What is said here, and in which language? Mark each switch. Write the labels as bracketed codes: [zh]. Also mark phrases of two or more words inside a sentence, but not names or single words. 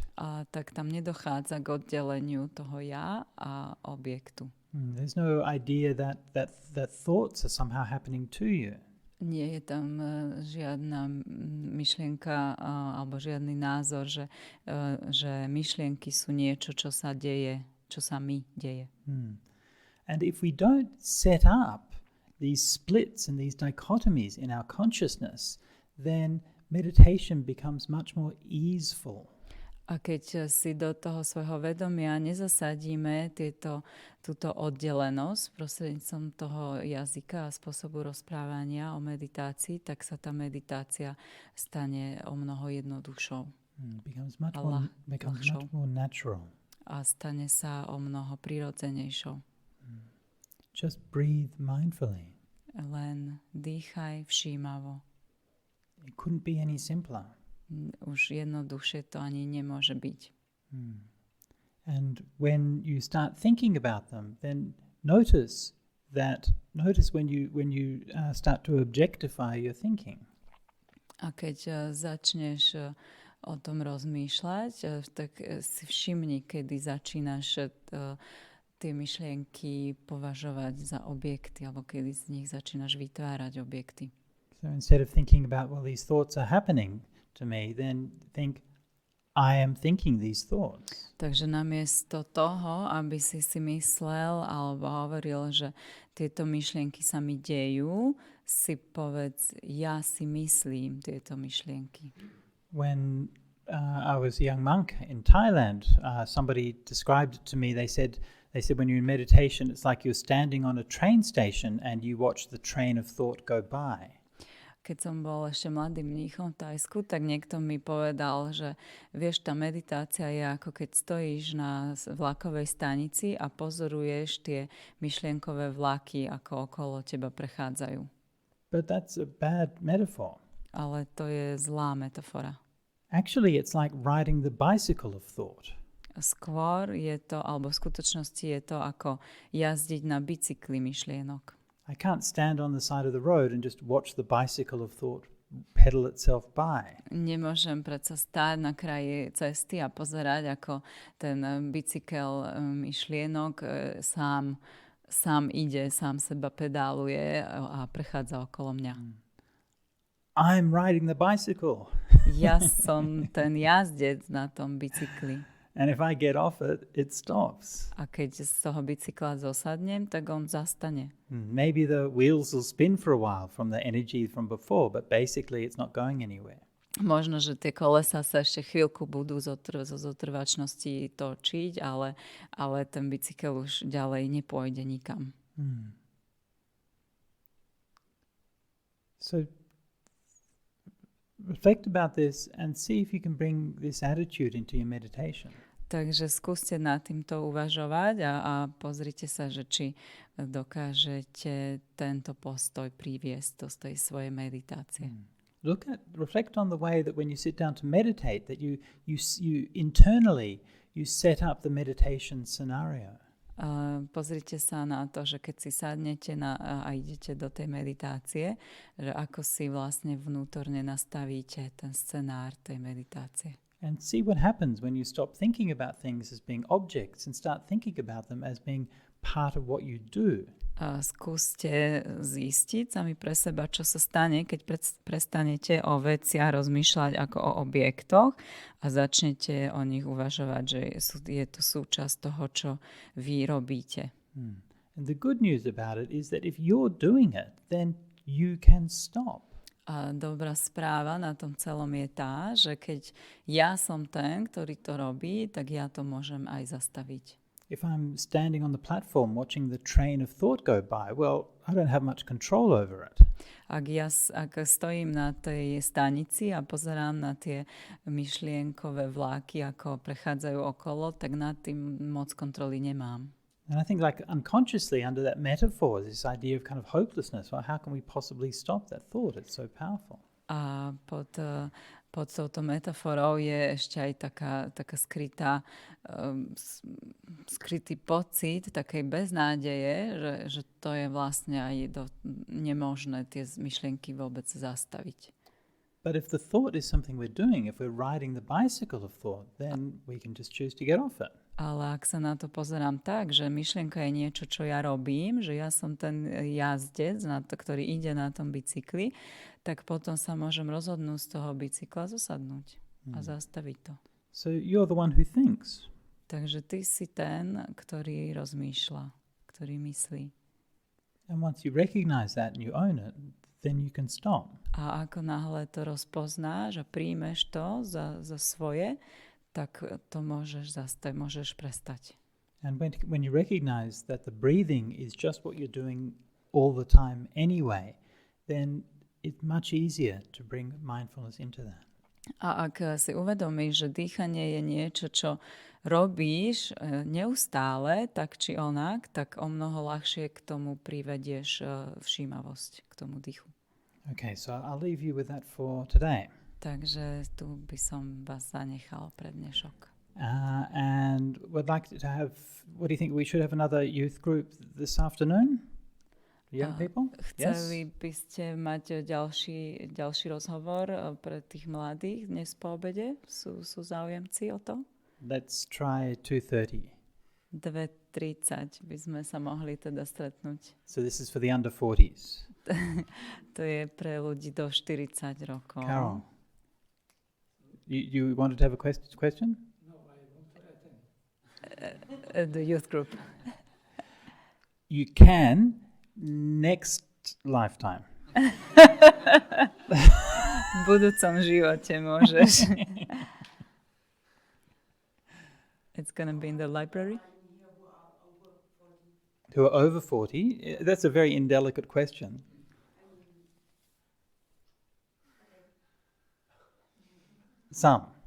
[sk] A tak tam nedochádza k oddeleniu toho ja a objektu. [en] There's no idea that thoughts are somehow happening to you. [sk] Nie je tam žiadna myšlienka alebo žiadny názor, že myšlienky sú niečo, čo sa deje čo sa mi deje. [en] And if we don't set up these splits and these dichotomies in our consciousness, then meditation becomes much more easeful. [sk] A keď si do toho svojho vedomia nezasadíme túto oddelenosť prostredníctvom toho jazyka a spôsobu rozprávania o meditácii, tak sa tá meditácia stane o mnoho jednoduchšou. [en] Becomes much more natural. [sk] A stane sa o mnoho prirodzenejšou. [en] Just breathe mindfully. [sk] Len dýchaj všímavo. [en] It couldn't be any simpler. [sk] Už jednoduchšie to ani nemôže byť. [en] And when you start thinking about them, then notice when you start to objectify your thinking. [sk] A keď začneš o tom rozmýšľať, tak si všimni, kedy začínaš tie myšlienky považovať za objekty, alebo kedy z nich začínaš vytvárať objekty. [en] So instead of thinking about, well, these thoughts are happening to me, then think, I am thinking these thoughts. Takže namiesto toho, aby si myslel alebo hovoril, že tieto myšlienky sa mi dejú, si povedz, ja si myslím tieto myšlienky. When I was a young monk in Thailand, somebody described it to me. They said when you're in meditation, it's like you're standing on a train station and you watch the train of thought go by. [sk] Keď som bol ešte mladým mníchom v Thajsku, tak niekto mi povedal, že vieš, tá meditácia je ako keď stojíš na vlakovej stanici a pozoruješ tie myšlienkové vlaky, ako okolo teba prechádzajú. [en] But that's a bad metaphor. [sk] Ale to je zlá metafora. [en] Actually, it's like riding the bicycle of thought. [sk] Skôr je to, alebo v skutočnosti je to ako jazdiť na bicykli myšlienok. [en] I can't stand on the side of the road and just watch the bicycle of thought pedal itself by. [sk] Nemôžem predsa stáť na kraji cesty a pozerať, ako ten bicykel myšlienok sám ide, sám seba pedáluje a prechádza okolo mňa. [en] I'm riding the bicycle. [sk] Ja som ten jazdec na tom bicykli. [en] And if I get off it, it stops. [sk] A keď z toho bicykla zosadnem, tak on zastane. [en] Maybe the wheels will spin for a while from the energy from before, but basically it's not going anywhere. [sk] Možno, že tie kolesa sa ešte chvíľku budú zo zotrvačnosti točiť, ale ten bicykel už ďalej nepôjde nikam. [en] So reflect about this and see if you can bring this attitude into your meditation. [sk] Takže skúste nad týmto uvažovať a pozrite sa, že či dokážete tento postoj priviesť do tej svojej meditácie. [en] Reflect on the way that when you sit down to meditate, that you internally you set up the meditation scenario. [sk] Pozrite sa na to, že keď si sadnete a idete do tej meditácie, že ako si vlastne vnútorne nastavíte ten scenár tej meditácie. [en] And see what happens when you stop thinking about things as being objects and start thinking about them as being part of what you do. [sk] Skúste zistiť sami pre seba, čo sa stane, keď prestanete o veciach rozmýšľať ako o objektoch a začnete o nich uvažovať, že je to súčasť toho, čo vy robíte. [en] And the good news about it is that if you're doing it, then you can stop. [sk] A dobrá správa na tom celom je tá, že keď ja som ten, ktorý to robí, tak ja to môžem aj zastaviť. [en] If I'm standing on the platform watching the train of thought go by, well, I don't have much control over it. [sk] Ak stojím na tej stanici a pozerám na tie myšlienkové vláky, ako prechádzajú okolo, tak nad tým moc kontroly nemám. [en] And I think like unconsciously under that metaphor, this idea of kind of hopelessness, well, how can we possibly stop that thought? It's so powerful. [sk] A pod touto metaforou je ešte aj taká skrytý pocit takej beznádeje, že to je vlastne aj nemožné tie myšlienky vôbec zastaviť. [en] But if the thought is something we're doing, if we're riding the bicycle of thought, then we can just choose to get off it. [sk] Ale ak sa na to pozerám tak, že myšlienka je niečo, čo ja robím, že ja som ten jazdec, ktorý ide na tom bicykli, tak potom sa môžem rozhodnúť z toho bicykla zosadnúť a zastaviť to. [en] So you're the one who thinks. [sk] Takže ty si ten, ktorý rozmýšľa, ktorý myslí. [en] And once you recognize that and you own it, then you can stop. [sk] A ako náhle to rozpoznáš a príjmeš to za svoje, tak to môžeš prestať. [en] And when you recognize that the breathing is just what you're doing all the time anyway, then it's much easier to bring mindfulness into that. [sk] A ak si uvedomíš, že dýchanie je niečo, čo robíš neustále, tak či onak, tak o mnoho ľahšie k tomu privedieš všímavosť, k tomu dýchu. [en] Okay, so I'll leave you with that for today. [sk] Takže tu by som vás zanechal pre dnešok. [en] And would like to have, what do you think, we should have another youth group this afternoon? Young people? [sk] Chceli by ste mať ďalší rozhovor pre tých mladých dnes po obede? Sú záujemci o to? [en] Let's try 2:30. [sk] 2:30 by sme sa mohli teda stretnúť. [en] So this is for the under 40s. [sk] To je pre ľudí do 40 rokov. [en] Carol, you wanted to have a question? No, I want to attend. The youth group. You can next lifetime. [sk] V budúcom živote môžeš. [en] It's going to be in the library? Who are over 40? That's a very indelicate question. Some.